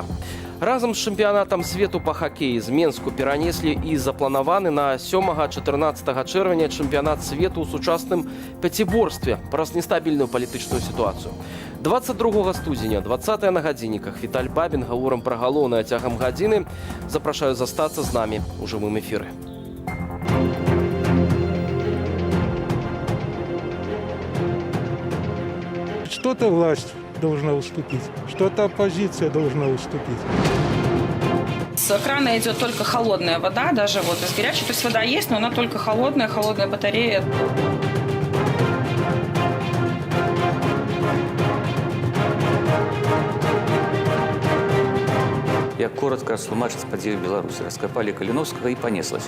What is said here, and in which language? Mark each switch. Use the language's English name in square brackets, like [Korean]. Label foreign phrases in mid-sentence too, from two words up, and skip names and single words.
[Belarusian] Разам з чэмпіянатам свету па хакеі з Менску перанеслі і запланаваны на 7-14 чэрвеня чэмпіянат свету ў сучасным пяціборстве праз нестабільную палітычную сітуацыю. 22 студзеня, 20 на гадзінніках. Віталь Бабін, гаворым пра галоўнае цягам гадзіны. Запрашаю застацца з намі ў жывым эфіры. [Russian] Что-то власть должна уступить, что-то оппозиция должна уступить. С крана идет только холодная вода, даже вот из горячей. То есть вода есть, но она только холодная батарея. [Belarusian] Я коротко растлумачыць падзею Беларусі. [Russian] Раскопали Калиновского и понеслась.